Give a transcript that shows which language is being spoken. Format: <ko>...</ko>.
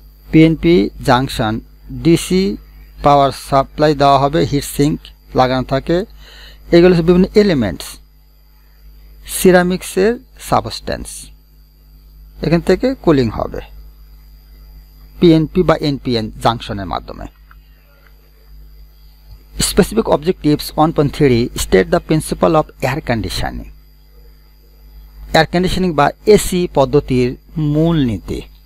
<bn>PNP junction DC power supply দেওয়া হবে, hit sync লাগানো থাকে। এগুলো হচ্ছে বিভিন্ন এলিমেন্টস, সিরামিক্সের সাবস্টেন্স, এখান থেকে কুলিং হবে পিএনপি বা এনপিএন জাংশনের মাধ্যমে।</bn> <en>Specific objectives 1.3 state the principle of air conditioning.</en> <bn>Air conditioning বা এসি পদ্ধতির মূল নীতি।</bn>